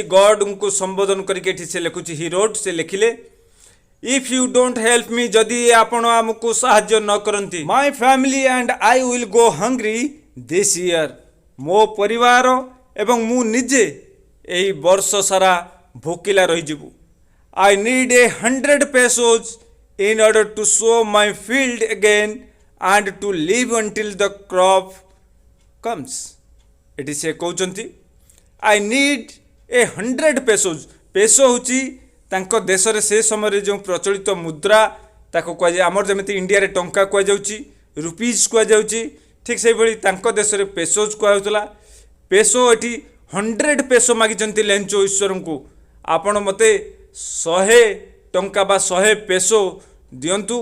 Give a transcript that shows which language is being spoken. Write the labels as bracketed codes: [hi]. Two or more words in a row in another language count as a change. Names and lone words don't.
[or] ଗଡ୍ଙ୍କୁ ସମ୍ବୋଧନ କରିକି ଏଠି ସେ ଲେଖୁଛି [en] he wrote, [or] ସେ ଲେଖିଲେ [en] if you don't help me, [or] ଯଦି ଆପଣ ଆମକୁ ସାହାଯ୍ୟ ନ କରନ୍ତି, [en] my family and I will go hungry this year, [or] ମୋ ପରିବାର ଏବଂ ମୁଁ ନିଜେ ଏହି ବର୍ଷ ସାରା ଭୋକିଲା ରହିଯିବୁ। [en] I need 100 pesos in order to sow my field again and to live until the crop comes। [or] ଏଠି ସେ କହୁଛନ୍ତି [en] I need 100 pesos, [or] ପେସୋ ହେଉଛି ତାଙ୍କ ଦେଶରେ ସେ ସମୟରେ ଯେଉଁ ପ୍ରଚଳିତ ମୁଦ୍ରା, ତାକୁ କୁହାଯାଏ, ଆମର ଯେମିତି ଇଣ୍ଡିଆରେ ଟଙ୍କା କୁହାଯାଉଛି, ରୁପିଜ୍ କୁହାଯାଉଛି, ଠିକ୍ ସେଇଭଳି ତାଙ୍କ ଦେଶରେ ପେସୋଜ୍ କୁହାଯାଉଥିଲା। ପେସୋ ଏଠି 100 ପେସୋ ମାଗିଛନ୍ତି ଲେଞ୍ଚ ଈଶ୍ୱରଙ୍କୁ, ଆପଣ ମୋତେ 100 ଟଙ୍କା ବା 100 ପେସୋ ଦିଅନ୍ତୁ।